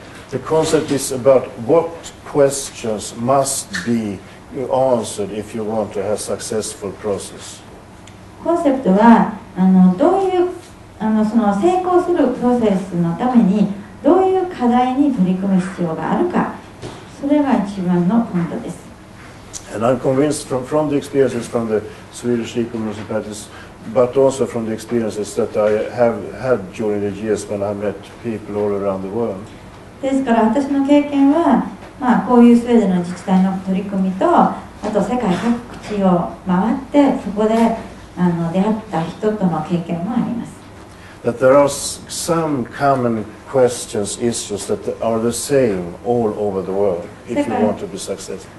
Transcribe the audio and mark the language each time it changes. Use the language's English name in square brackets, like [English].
[English] The concept is about what questions must be answered if you want to have a successful process. [Japanese] コンセプトはどういうその成功するプロセスのためにどういう課題に取り組む必要があるか、それが一番のポイントです。 [English] And I'm convinced from the experiences from the Swedish eco-municipalities, but also from the experiences that I have had during the years when I met people all around the world. [Japanese] ですから私の経験は、こういうスウェーデンの自治体の取り組みと、あと世界各地を回ってそこで出会った人との経験もあります。 [English] That there are some common questions, issues that are the same all over the world if you want to be successful.